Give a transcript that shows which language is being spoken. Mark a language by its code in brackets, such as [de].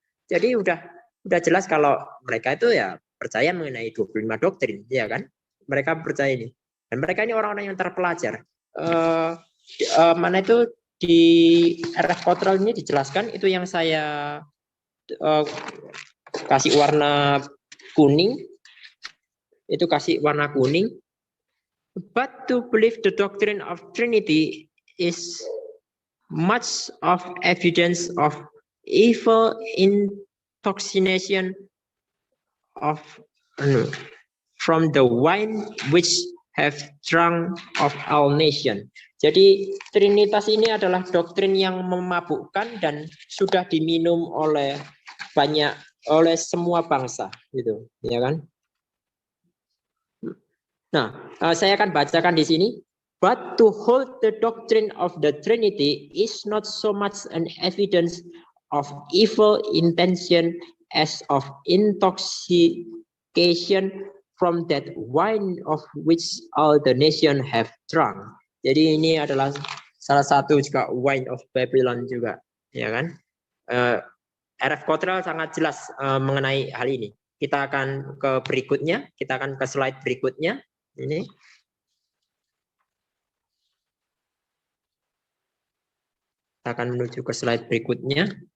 [id] Jadi udah jelas kalau mereka itu ya percaya mengenai 25 doktrin, ya kan? Mereka percaya ini. Dan mereka ini orang-orang yang terpelajar. Mana itu di R.F. Cottrell ini dijelaskan, itu yang saya kasih warna kuning. Itu kasih warna kuning. [en] But to believe the doctrine of Trinity is much of evidence of evil intoxication of from the wine which have drunk of all nation. [id] Jadi Trinitas ini adalah doktrin yang memabukkan dan sudah diminum oleh semua bangsa, gitu, ya kan? Nah, saya akan bacakan di sini. [en] But to hold the doctrine of the Trinity is not so much an evidence of evil intention as of intoxication from that wine of which all the nation have drunk. [id] Jadi ini adalah salah satu juga [en] wine of Babylon [id] juga, ya kan? R.F. Cottrell sangat jelas mengenai hal ini. Kita akan ke berikutnya, kita akan ke slide berikutnya. Ini kita akan menuju ke slide berikutnya.